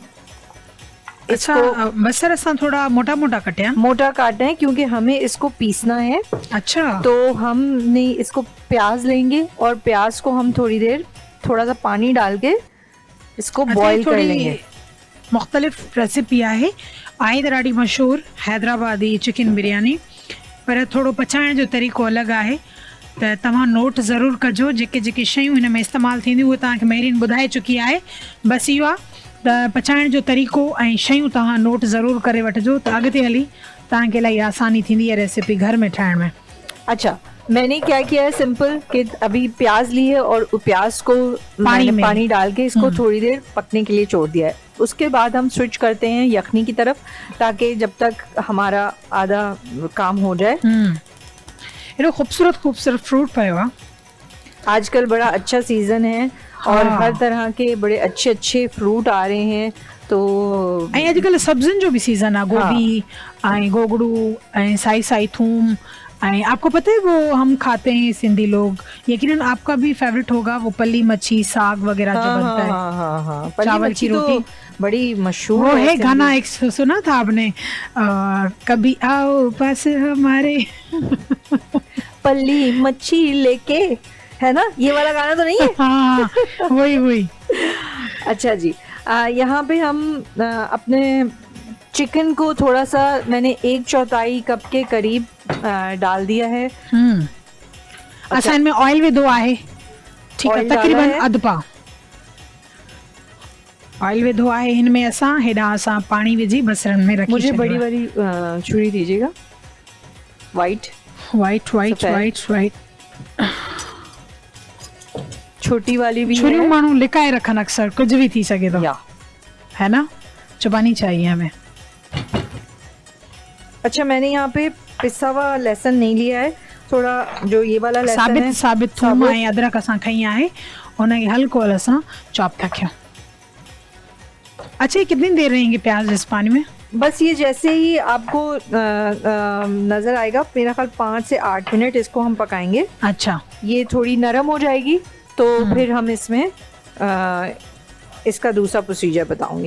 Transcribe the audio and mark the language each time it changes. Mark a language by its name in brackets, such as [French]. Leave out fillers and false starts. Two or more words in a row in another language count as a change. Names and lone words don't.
[Sindhi] अच्छा, बसर असां थोड़ा मोटा मोटा [Hindi] काटे हैं क्योंकि हमें इसको पीसना है। अच्छा, तो हमने इसको प्याज लेंगे और प्याज को हम थोड़ी देर थोड़ा सा पानी डाल के इसको बॉईल कर लेंगे। [Sindhi] मुख्तलिफ रेसिपी आहे त ॾाढी मशहूरु हैदराबादी चिकन बिरयानी, पर थोरो पचाइण जो तरीक़ो अलॻि आहे। त तव्हां नोट ज़रूरु कजो, जेके जेके शयूं हिन में इस्तेमालु थींदियूं उहे तव्हांखे महरीन ॿुधाए चुकी आहे। बसि इहो आहे त पचाइण जो तरीक़ो ऐं शयूं तव्हां नोट ज़रूरु करे वठिजो, त अॻिते हली तव्हांखे इलाही आसानी थींदी है रेसिपी घर में ठाहिण में। [Hindi] अच्छा, मैंने क्या किया है सिंपल कि अभी प्याज ली है और प्याज को पानी डाल के इसको थोड़ी देर पकने के लिए छोड़ दिया है। उसके बाद हम स्विच करते हैं यखनी की तरफ, ताकि जब तक हमारा आधा काम हो जाए। [Sindhi] एॾो खूबसूरत फ्रूट पियो आहे। [Hindi] आजकल बड़ा अच्छा सीजन है और हर तरह के बड़े अच्छे फ्रूट आ रहे हैं। तो [Sindhi] ऐं अॼुकल्ह सब्जियुनि जो भी सीज़न आहे, गोभी ऐं गोगड़ू ऐं साई थूम। [Hindi] आपको पता है वो हम खाते हैं सिंधी लोग, यकीनन आपका भी फेवरेट होगा, वो पल्ली मच्छी साग वगैरह जो बनता है, चावल की रोटी, बड़ी मशहूर वो है। गाना एक सुना था आपने, कभी आओ पास हमारे पल्ली मच्छी लेके, है ना? ये वाला गाना तो नहीं है? हाँ, वही। अच्छा जी, यहाँ पे हम अपने चिकन को थोड़ा सा मैंने 1/4 कप के करीब डाल दिया है। [Sindhi] अच्छा, इनमें ऑयल विधो आहे? ठीकु आहे, [Hindi] ऑयल डाला तक़रीबन है। [Sindhi] अधु पाउ ऑयल विधो आहे। हिन में असां हेॾां असां पाणी विझी बसरनि में रखी [Hindi] मुझे [Sindhi] छॾियो [Hindi] बड़ी [Sindhi] आहे। [Hindi] वाली छुरी दीजिएगा, वाइट। [English] white white [Hindi] सफ़ेद। [English] white white [Hindi] छोटी वाली भी [Sindhi] छुरियूं [Hindi] है। [Sindhi] माण्हू लिकाए रखनि अक्सर, कुझु भी थी सघे थो, [Hindi] या है ना, चबानी चाहिए हमें। अच्छा, मैंने यहाँ पे पिसा हुआ लहसुन नहीं लिया है, थोड़ा जो ये वाला लहसुन है [Sindhi] साबित थूम ऐं अदरक असां खई आहे, उनखे हल्को असां चॉप था कयूं। [Hindi] अच्छा, ये कितनी देर रहेंगे प्याज इस पानी में? बस ये जैसे ही आपको नज़र आएगा, मेरा ख्याल 5 से 8 मिनट इसको हम पकाएंगे। अच्छा, ये थोड़ी नरम हो जाएगी तो फिर हम इसमें इसका दूसरा प्रोसीजर बताऊंगी।